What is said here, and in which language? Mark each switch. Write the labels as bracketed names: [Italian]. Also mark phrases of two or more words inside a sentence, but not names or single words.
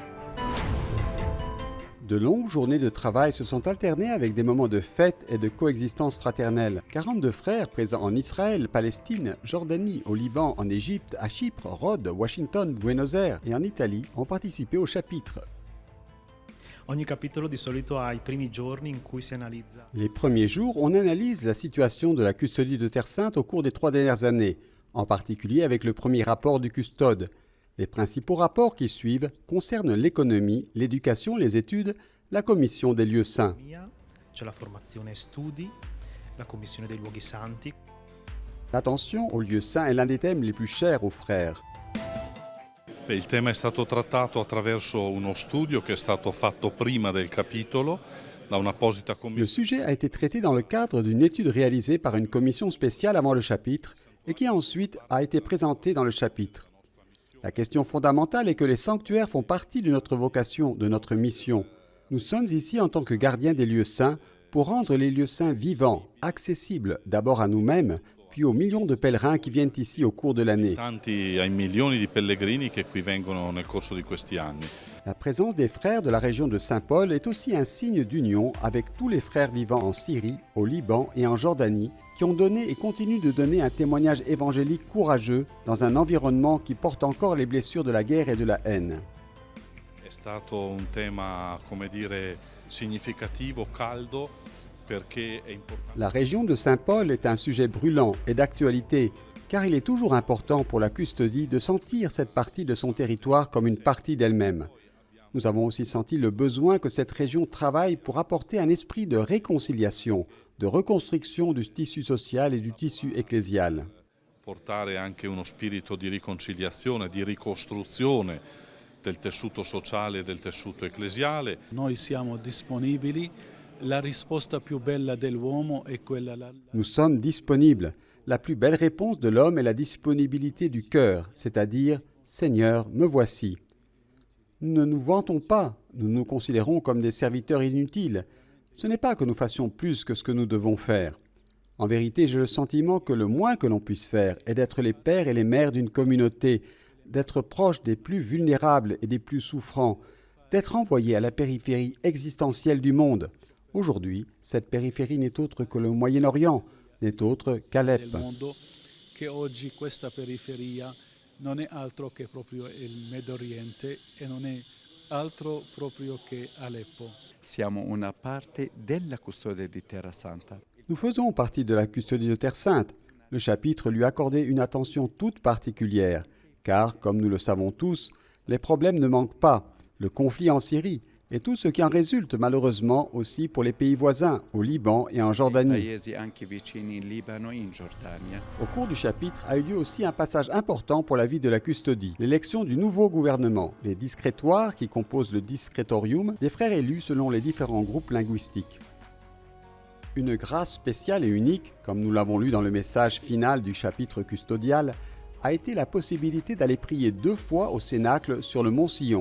[French] De longues journées de travail se sont alternées avec des moments de fête et de coexistence fraternelle. 42 frères présents en Israël, Palestine, Jordanie, au Liban, en Égypte, à Chypre, Rhodes, Washington, Buenos Aires et en Italie ont participé au chapitre. [Italian] Ogni capitolo di solito ha i primi giorni in cui si analizza. [French] Les premiers jours, on analyse la situation de la custodie de Terre Sainte au cours des 3 dernières années, en particulier avec le premier rapport du custode. Les principaux rapports qui suivent concernent l'économie, l'éducation, les études, la commission des lieux saints. [Italian] C'è la formazione studi, la commissione dei luoghi santi. [French] L'attention aux lieux saints est l'un des thèmes les plus chers aux frères. [Italian] Il tema è stato trattato attraverso uno studio che è stato fatto prima del capitolo da un'apposita [French] Le [Italian] commissione. [French] sujet a été traité dans le cadre d'une étude réalisée par une commission spéciale avant le chapitre et qui ensuite a été présentée dans le chapitre. La question fondamentale est que les sanctuaires font partie de notre vocation, de notre mission. Nous sommes ici en tant que gardiens des lieux saints pour rendre les lieux saints vivants, accessibles d'abord à nous-mêmes, puis aux millions de pèlerins qui viennent ici au cours de l'année. [Italian] Tanti ai milioni di pellegrini che qui vengono nel corso di questi anni. [French] La présence des frères de la région de Saint-Paul est aussi un signe d'union avec tous les frères vivant en Syrie, au Liban et en Jordanie qui ont donné et continuent de donner un témoignage évangélique courageux dans un environnement qui porte encore les blessures de la guerre et de la haine. [Italian] È stato un tema, come dire, significativo, caldo, perché è importante. [French] La région de Saint-Paul est un sujet brûlant et d'actualité, car il est toujours important pour la custodie de sentir cette partie de son territoire comme une partie d'elle-même. Nous avons aussi senti le besoin que cette région travaille pour apporter un esprit de réconciliation, de reconstruction du tissu social et du tissu ecclésial. [Italian] Portare anche uno spirito di riconciliazione, di ricostruzione del tessuto sociale e del tessuto ecclesiale. Noi siamo disponibili, la risposta più bella dell'uomo è quella... [French] Nous sommes disponibles. La plus belle réponse de l'homme est la disponibilité du cœur, c'est-à-dire « Seigneur, me voici ». Nous ne nous vantons pas, nous nous considérons comme des serviteurs inutiles. Ce n'est pas que nous fassions plus que ce que nous devons faire. En vérité, j'ai le sentiment que le moins que l'on puisse faire est d'être les pères et les mères d'une communauté, d'être proches des plus vulnérables et des plus souffrants, d'être envoyés à la périphérie existentielle du monde. Aujourd'hui, cette périphérie n'est autre que le Moyen-Orient, n'est autre qu'Alep. [Italian] Del mondo che oggi questa periferia non è altro che proprio il Medio Oriente e non è altro proprio che Aleppo. Siamo una parte della custodia di Terra Santa. [French] Nous faisons partie de la custodie de Terre Sainte. Le chapitre lui accordait une attention toute particulière, car, comme nous le savons tous, les problèmes ne manquent pas. Le conflit en Syrie et tout ce qui en résulte malheureusement aussi pour les pays voisins, au Liban et en Jordanie. [Italian] Paesi anche vicini in Libano e in Giordania. [French] Au cours du chapitre a eu lieu aussi un passage important pour la vie de la custodie, l'élection du nouveau gouvernement, les discrétoires qui composent le discrétorium des frères élus selon les différents groupes linguistiques. Une grâce spéciale et unique, comme nous l'avons lu dans le message final du chapitre custodial, a été la possibilité d'aller prier 2 fois au Cénacle sur le mont Sion.